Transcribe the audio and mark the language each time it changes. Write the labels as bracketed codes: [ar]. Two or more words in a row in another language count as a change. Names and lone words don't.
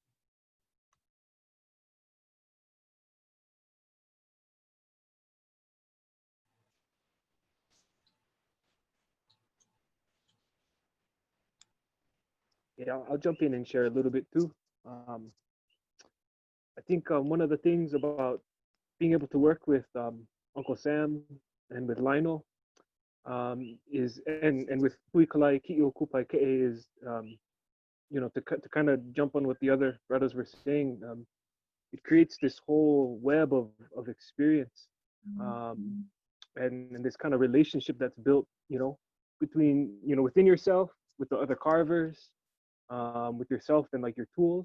[en] Yeah, I'll jump in and share a little bit too. I think one of the things about being able to work with Uncle Sam and with Lionel is, and with Hui Kālai Kiʻi Kūpāʻaʻikeʻe is, to kind of jump on what the other brothers were saying, it creates this whole web of experience, and this kind of relationship that's built, between, within yourself, with the other carvers, with yourself and like your tools.